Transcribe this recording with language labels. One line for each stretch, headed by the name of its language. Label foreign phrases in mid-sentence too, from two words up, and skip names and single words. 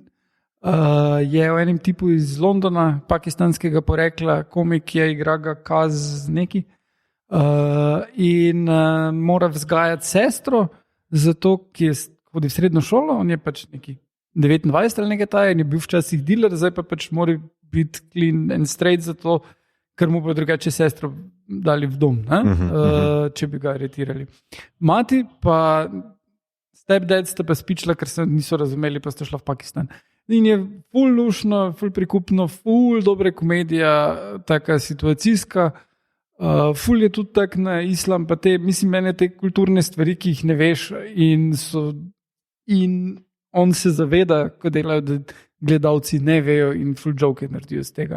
Slovenian: Je o enem tipu iz Londona, pakistanskega porekla, komik je, igra ga Kaz neki in mora vzgajati sestro, zato ki hodi v srednjo šolo, on je pač neki 29 ali nekaj taja in je bil včasih dealer, zdaj pa pač mora biti
English: clean and straight
Slovenian: zato, ker mu bo drugače sestro dali v dom, če bi ga aretirali. Mati pa stepdad sta pa spičila, ker se niso razumeli, pa sta šla v Pakistan. In je ful lušno, ful prikupno, ful dobre komedija, taka situacijska, ful je tudi tak na islam, pa mislim, mene te kulturne stvari, ki jih ne veš in on se zaveda, ko delajo, da gledalci ne vejo in ful joke naredijo z tega.